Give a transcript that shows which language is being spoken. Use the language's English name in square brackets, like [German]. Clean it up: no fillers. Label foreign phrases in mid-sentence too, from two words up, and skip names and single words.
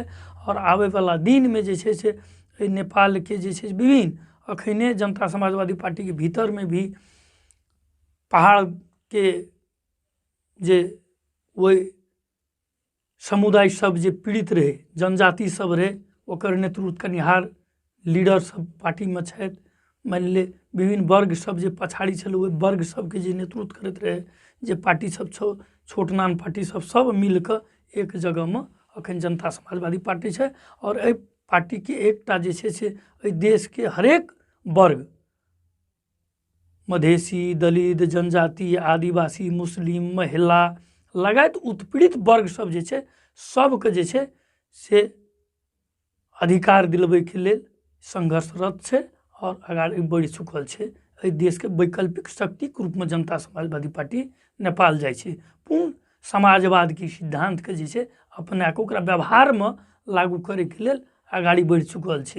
[Maithili] और आबै वाला दिन में जे छै से एहि नेपाल के जे छै विभिन्न अखने जनता समाजवादी पार्टी के भीतर में भी पहाड़ के जे ओहि समुदाय सब जे पीड़ित रहे जनजाति सब रहे ओकर नेतृत्व करनिहार लीडर सब पार्टी में छथि। मान ले विभिन्न वर्ग सब जे पछाड़ी छल ओहि वर्ग सबके जे नेतृत्व करैत रहे जे पार्टी सब छोट नान पार्टी सब मिलकर एक जगह में अखन जनता समाजवादी पार्टी छै। और एहि पार्टी के एकटा जे छै से एहि देश के हरेक वर्ग मधेसी दलित जनजाति आदिवासी मुस्लिम महिला लगायत उत्पीड़ित वर्ग सब जे छै सबके जे छै से अधिकार दिलबै के लेल संघर्षरत छै और आगाड़ी बढ़ि चुकल छै। एहि देश के वैकल्पिक शक्ति के रूप में जनता समाजवादी पार्टी नेपाल जाइ छै पूर्ण समाजवाद के सिद्धांत के जे छै अपना के ओकरा व्यवहार में लागू करे के लेल आगाड़ी बढ़ि चुकल छै।